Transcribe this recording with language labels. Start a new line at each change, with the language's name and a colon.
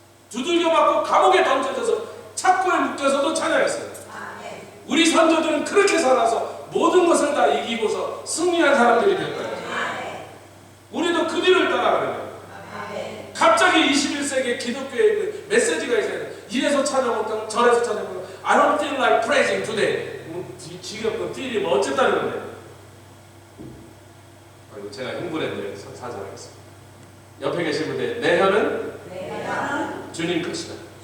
Korean: 두들겨 맞고 감옥에 던져져서 착고에 묶여서도 찬양했어요. 우리 선조들은 그렇게 살아서 모든 것을 다 이기고서 승리한 사람들이 될 거예요. 우리도 그 뒤를 따라가는 거예요. 갑자기 21세기에 기독교의 그 메시지가 있어요. 이래서 찬양하고 저래서 찬양하고
English: I don't feel like praising today.
Korean: 지겹고 feel이 뭐 어쨌다는 건데. 아이고 제가 흥분했네요. 사죄하겠습니다. 옆에 계신 분들, 내 혀는 주님 것이다.